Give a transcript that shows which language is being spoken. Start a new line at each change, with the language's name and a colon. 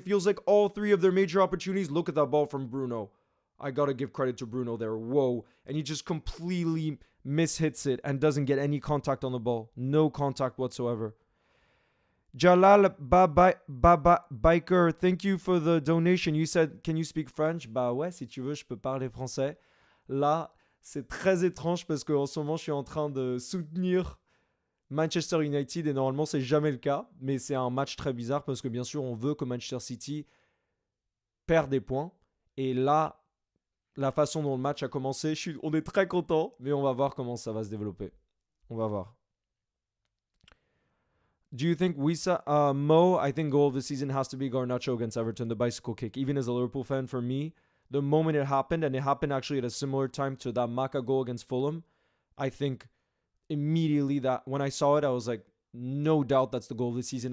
English: It feels like all three of their major opportunities. Look at that ball from Bruno. I gotta give credit to Bruno there. Whoa. And he just completely mishits it and doesn't get any contact on the ball. No contact whatsoever. Jalal Baba Biker, thank you for the donation. You said, can you speak French?
French: Bah ouais, si tu veux, je peux parler français. Là, c'est très étrange parce qu'en ce moment, je suis en train de soutenir Manchester United et normalement, c'est jamais le cas. Mais c'est un match très bizarre parce que bien sûr, on veut que Manchester City perd des points. Et là, la façon dont le match a commencé, on est très content, mais on va voir comment ça va se développer. On va voir.
English: Do you think Wisa Mo? I think goal of the season has to be Garnacho against Everton, the bicycle kick. Even as a Liverpool fan, for me, the moment it happened, and it happened actually at a similar time to that Maka goal against Fulham, I think immediately that when I saw it, I was like, no doubt that's the goal of the season.